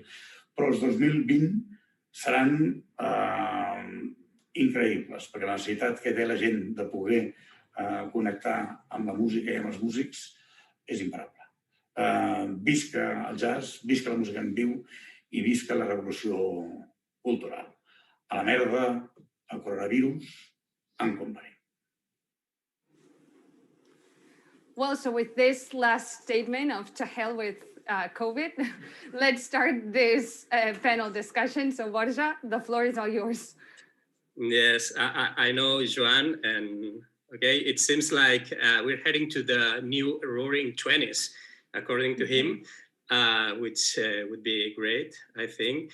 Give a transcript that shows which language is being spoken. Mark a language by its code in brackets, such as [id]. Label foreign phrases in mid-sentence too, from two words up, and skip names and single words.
[ca] Però els 2020 seran increïbles, perquè la necessitat que té la gent de poder connectar amb la música i amb els músics és imparable. Visca el jazz, visca la música en viu i visca la revolució cultural. A la merda, el coronavirus, en company. [en] Well, so with this last statement of to hell with COVID, let's start this panel discussion. So Borja, the floor is all yours. Yes, I know, Joan, and okay, it seems like we're heading to the new roaring 20s, according to him, which would be great, I think.